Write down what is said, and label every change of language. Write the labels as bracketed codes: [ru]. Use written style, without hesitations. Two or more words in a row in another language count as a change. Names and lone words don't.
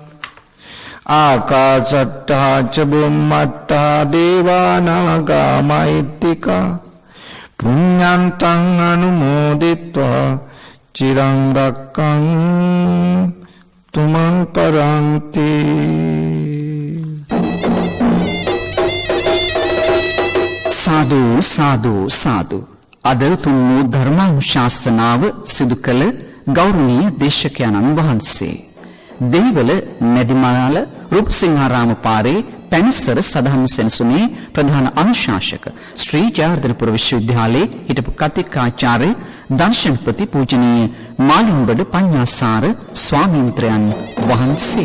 [pi] ආකාශට්ටා ච බුම්මට්ටා දේවානාගා මහිත්‍තිකා පුඤ්ඤන්තං අනුමෝදිත්වා චිරං රක්ඛන්තු මං පරන්ති. සාදු සාදු සාදු. [si] අද තුන් වූ ධර්මානුශාසනාව සිදු කළ ගෞරවනීය දේශකයන්න් වහන්සේ දෙහිවල මැදිමාල රූපසිංහාරාම පාරේ පැනිස්සර සදහම් සෙනසුනේ ප්‍රධාන අනුශාසක ශ්‍රී ජයවර්ධනපුර විශ්වවිද්‍යාලයේ හිටපු කතිකාචාර්ය දර්ශනපති පූජනීය මාලින්බඩ පඤ්ඤාසාර ස්වාමීන්ද්‍රයන් වහන්සේ.